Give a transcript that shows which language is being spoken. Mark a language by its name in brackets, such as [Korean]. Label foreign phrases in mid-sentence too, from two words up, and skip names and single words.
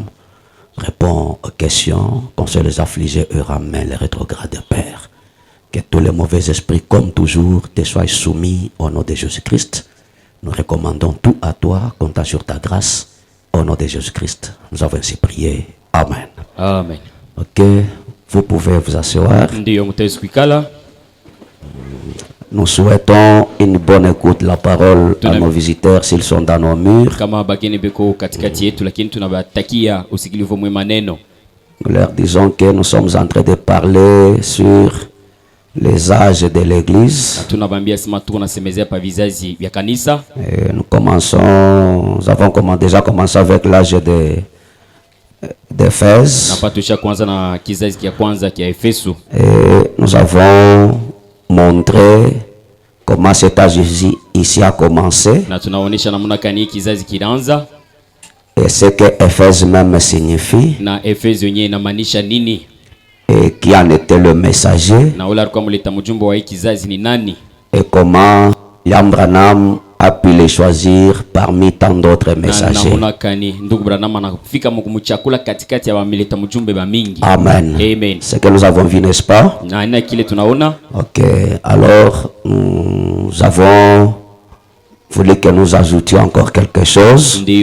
[French] Réponds aux questions, console les affligés et ramène les rétrogrades, Père. Que tous les mauvais esprits, comme toujours, te soient soumis au nom de Jésus-Christ. Nous recommandons tout à toi, comptant sur ta grâce. Au nom de Jésus-Christ, nous avons ainsi prié. Amen. Amen. Ok, vous pouvez vous asseoir. [Swahili] Ndio mtaweza kuikala. [French] Nous souhaitons une bonne écoute de la parole à nos visiteurs s'ils sont dans nos murs. [Swahili] Kama bageni beko katikati yetu, lakini tunabatakia usikilivu mwema neno. [French] Nous leur disons que nous sommes en train de parler sur les âges de l'église. [Swahili] Tunabambia sema tuko nasemezea pa vizazi vya kanisa. [French] Et nous avons déjà commencé avec l'âge d'Éphèse. [Swahili] Napa tusha kwanza na kizazi kia kwanza kia Efeso. [French] Et nous avons montré comment cet âge ici a commencé. [Swahili] Na tunaonesha namna kani kizazi kilianza. [French] Et ce que Éphèse même signifie. [Swahili] Na Efeso yenyewe inamaanisha nini? [French] Et qui en était le messager. [Swahili] Na ule alikuwa mleta mjumbe wa hii kizazi ni nani? [French] Et comment William Branham a pu les choisir parmi tant d'autres messagers. Amen. Amen. C'est que nous avons vu, n'est-ce pas? Ok. Alors, nous avons voulu que nous ajoutions encore quelque chose.